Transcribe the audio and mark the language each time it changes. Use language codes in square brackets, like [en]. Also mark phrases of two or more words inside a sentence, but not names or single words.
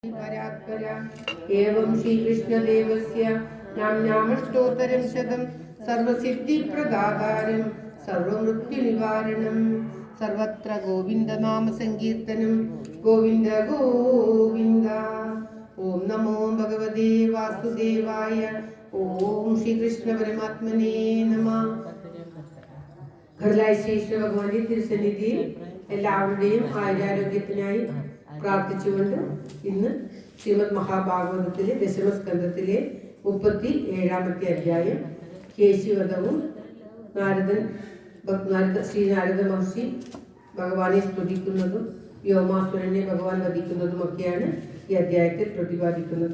[sa] एवं श्रीकृष्णदेवस्य नाम्नामष्टोत्तरं शतं सर्वसिद्धिप्रदातारं सर्वमृत्युनिवारणं सर्वत्र गोविन्दनामसङ्कीर्तनं गोविन्द गोविन्द। ओम नमो भगवते वासुदेवाय। ओम श्री कृष्ण परमात्मने नमः। [ml] ഘടലായ ശ്രീകൃഷ്ണ ഭഗവാന്റെ തിരുസന്നിധിയിൽ എല്ലാവരുടെയും ആയുരാരോഗ്യത്തിനായി പ്രാർത്ഥിച്ചുകൊണ്ട് ഇന്ന് ശ്രീമദ് മഹാഭാഗവതത്തിലെ ദശമസ്കന്ധത്തിലെ 37-ാമത്തെ അധ്യായം കേശിവധവും ശ്രീ നാരദ മഹർഷി ഭഗവാനെ സ്തുതിക്കുന്നതും വ്യോമാസുരനെ ഭഗവാൻ വധിക്കുന്നതുമൊക്കെയാണ് ഈ അധ്യായത്തിൽ പ്രതിപാദിക്കുന്നത്.